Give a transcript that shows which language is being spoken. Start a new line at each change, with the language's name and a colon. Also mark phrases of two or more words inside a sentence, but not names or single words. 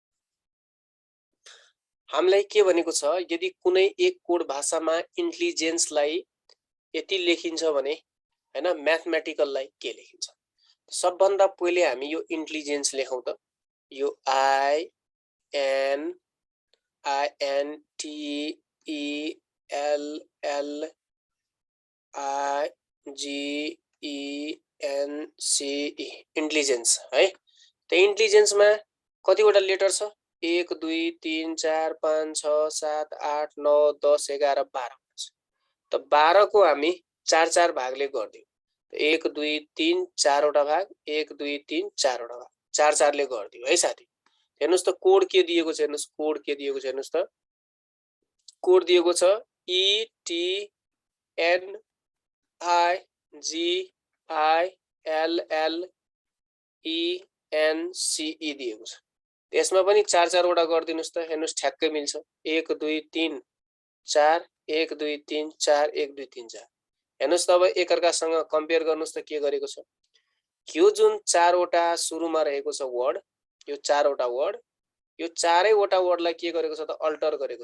Nepali: हामीलाई के भनेको छ यदि कुनै एक कोड भाषामा इन्टेलिजेन्सलाई यति लेखिन्छ भने हैन म्याथमेटिकललाई के लेखिन्छ सबभन्दा पहिले हामी यो इन्टेलिजेन्स लेखौं त यो I N T E L L I G E N C E इन्टेलिजेन्स है त इन्टेलिजेन्स मा कतिवटा लेटर छ 1 2 3 4 5 6 7 8 9 10 11 12 त 12 को हामी 4 भागले गर्दियौ 1 2 3 4 वटा भाग 1 2 3 4 वटा भाग 4 ले गर्दियौ है साथी हेर्नुस् त कोड के दिएको छ हेर्नुस् कोड के दिएको छ हेर्नुस् त कोड दिएको छ E T N I G I L L E N C E दिएको छ त्यसमा पनि 4 वटा गर्दिनुस् त हेर्नुस् ठ्याक्कै मिल्छ 1 2 3 4 1 2 3 4 1 2 3 4 हेर्नुस् त अब एकअर्कासँग कम्पेयर गर्नुस् त के गरेको छ यो जुन 4 वटा सुरुमा रहेको छ वर्ड यो 4 वटा वर्ड यो 4 वटा वर्डलाई के गरेको छ त अल्टर गरेको